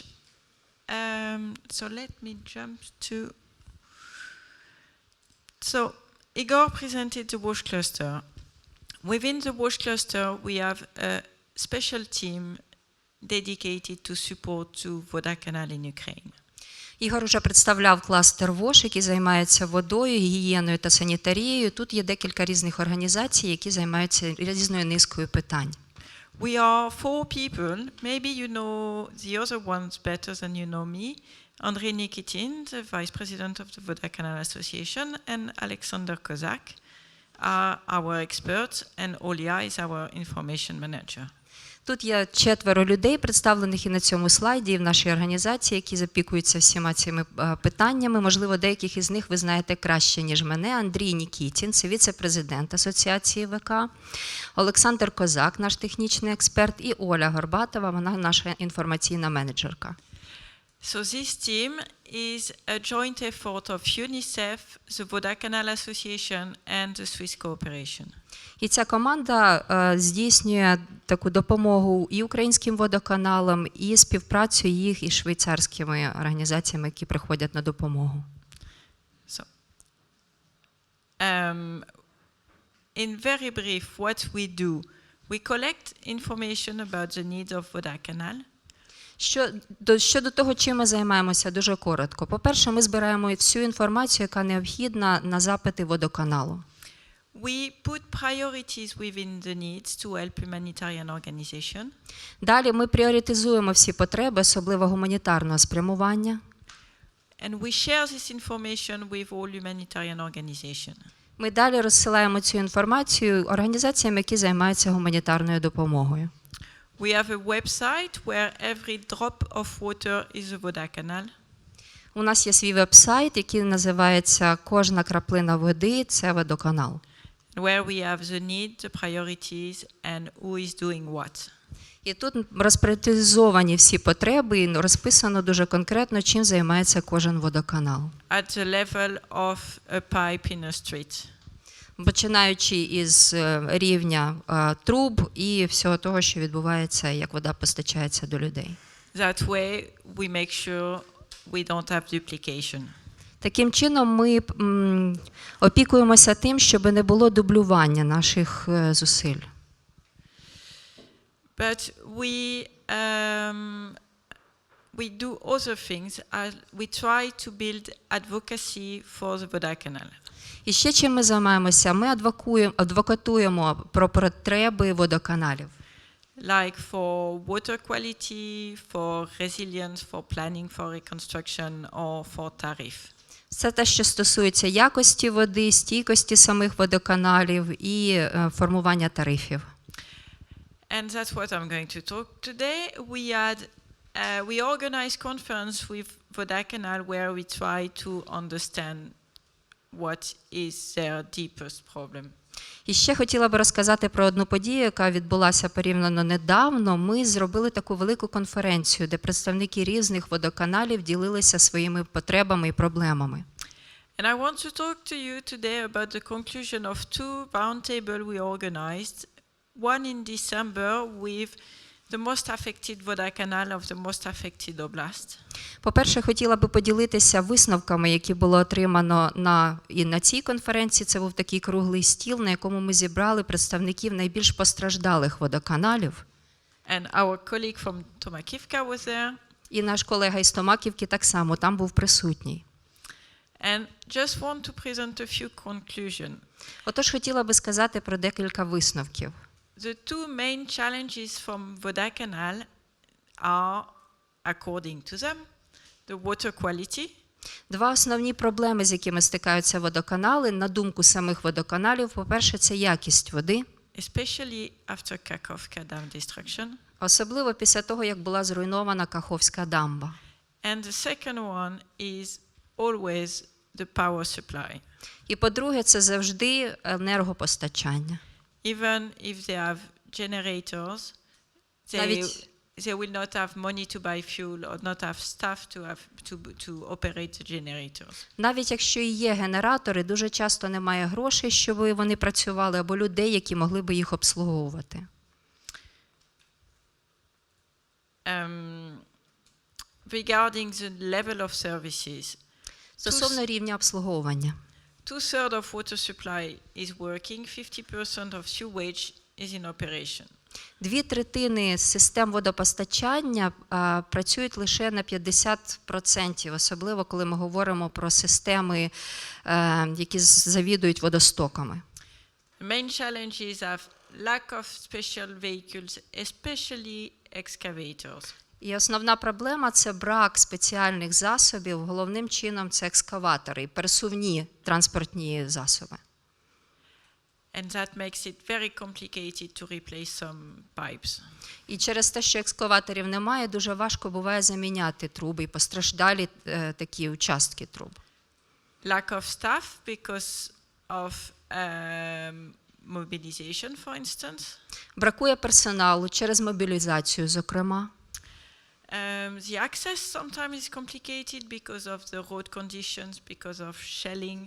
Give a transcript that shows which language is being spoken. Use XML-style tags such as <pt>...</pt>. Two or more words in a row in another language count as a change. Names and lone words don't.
<en>So let me jump to. So Ihor presented the WASH cluster. Within the WASH cluster, we have a special team dedicated to support to Voda Canal in Ukraine.</en> <uk>Ігор уже представляв кластер ВОШ, який займається водою, гігієною та санітарією. Тут є декілька різних організацій, які займаються різною низкою питань.</uk> <en>We are 4 people. Maybe you know the other ones better than you know me. Andriy Nikitin, the Vice President of the Voda Canal Association, and Oleksandr Kozak are our experts, and Olga is our information manager.</en> <uk>Тут є 4 людей, представлених і на цьому слайді, і в нашій організації, які запікуються всіма цими питаннями. Можливо, деяких із них ви знаєте краще, ніж мене. Андрій Нікітін, це віце-президент Асоціації ВК, Олександр Козак, наш технічний експерт, і Оля Горбатова, вона наша інформаційна менеджерка.</uk> <en>So this team is a joint effort of UNICEF, the Voda Canal Association, and the Swiss Cooperation.</en> <uk>І ця команда здійснює таку допомогу і українським водоканалам, і співпрацю їх із швейцарськими організаціями, які приходять на допомогу.</uk> <en>So, in very brief, what we do, we collect information about the needs of Voda Canal.</en> <uk>Щодо того, чим ми займаємося, дуже коротко. По-перше, ми збираємо всю інформацію, яка необхідна на запити водоканалу.</uk> <en>We put priorities within the needs to help humanitarian organization.</en> <uk>Далі ми пріоритизуємо всі потреби, особливо гуманітарного спрямування.</uk> <en>And we share this information with all humanitarian organizations.</en> <uk>Ми далі розсилаємо цю інформацію організаціям, які займаються гуманітарною допомогою.</uk> <en>We have a website where every drop of water is a Voda Canal.</en> <uk>У нас є свій веб-сайт, який називається «Кожна краплина води – це водоканал».</uk> <en>Where we have the need, the priorities, and who is doing what.</en> <uk>І тут розпріоритизовані всі потреби і розписано дуже конкретно, чим займається кожен водоканал.</uk> <en>At the level of a pipe in a street.</en> <uk>Починаючи із рівня труб і всього того, що відбувається, як вода постачається до людей.</uk> <en>That way we make sure we don't have duplication.</en> <uk>Таким чином ми опікуємося тим, щоб не було дублювання наших зусиль.</uk> <en>But we do other things. We try to build advocacy for the Voda Canal.</en> <uk>І ще чим ми займаємося? Ми адвокатуємо про потреби водоканалів.</uk> <en>Like for water quality, for resilience, for planning for reconstruction or for tariff.</en> <uk>Це те, що стосується якості води, стійкості самих водоканалів і формування тарифів.</uk> <en>And that's what I'm going to talk today. We organized conference with Voda Canal where we try to understand what is their deepest problem.</en> <uk>І ще хотіла би розказати про одну подію, яка відбулася порівняно недавно. Ми зробили таку велику конференцію, де представники різних водоканалів ділилися своїми потребами і проблемами.</uk> <en>And I want to talk to you today about the conclusion of 2 roundtables we organized. One in December with the most affected Voda Canal of the most affected oblast.</en> <uk>По-перше, хотіла би поділитися висновками, які було отримано на цій конференції. Це був такий круглий стіл, на якому ми зібрали представників найбільш постраждалих водоканалів.</uk> <en>And our colleague from Tomakivka was there.</en> <uk>І наш колега із Томаківки так само там був присутній.</uk> <en>And just want to present a few conclusions.</en> <uk>Отож, хотіла би сказати про декілька висновків.</uk> <en>The 2 main challenges from Voda Canal are, according to them, the water quality.</en> <uk>2 основні проблеми, з якими стикаються водоканали, на думку самих водоканалів. По-перше, це якість води.</uk> <en>Especially after Kakhovka dam destruction.</en> <uk>Особливо після того, як була зруйнована Каховська дамба.</uk> <en>And the second one is always the power supply.</en> <uk>І по-друге, це завжди енергопостачання.</uk> <en>Even if they have generators, they will not have money to buy fuel or not have staff to operate the generators.</en> <uk>Навіть якщо і є генератори, дуже часто немає грошей, щоб вони працювали, або людей, які могли би їх обслуговувати.</uk> <en>Regarding the level of services,</en> <uk>Стосовно рівня обслуговування.</uk> <en>2/3 of water supply is working, 50% of sewage is in operation.</en> <uk>2/3 систем водопостачання працюють лише на 50%, особливо коли ми говоримо про системи, які завідують водостоками.</uk> <en>The main challenges are lack of special vehicles, especially excavators.</en> <uk>І основна проблема – це брак спеціальних засобів, головним чином це екскаватори і пересувні транспортні засоби.</uk> <en>And that makes it very complicated to replace some pipes.</en> <uk>І через те, що екскаваторів немає, дуже важко буває заміняти труби і постраждалі такі участки труб.</uk> <en>Lack of staff because of mobilization, for instance.</en> <uk>Бракує персоналу через мобілізацію, зокрема.</uk> <en>The access sometimes is complicated because of the road conditions, because of shelling.</en>